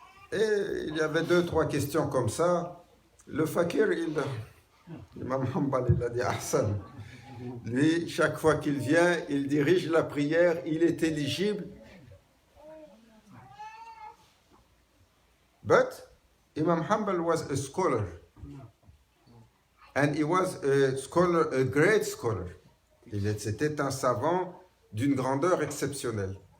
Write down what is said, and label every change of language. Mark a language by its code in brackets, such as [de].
[fr] Et il y avait 2-3 questions comme ça. Le fakir, Imam Hanbal, il a dit Ahsan. Lui, chaque fois qu'il vient, il dirige la prière, il est éligible. [en] But Imam Hanbal was a scholar. And he was a great scholar. [fr] C'était un savant d'une grandeur exceptionnelle.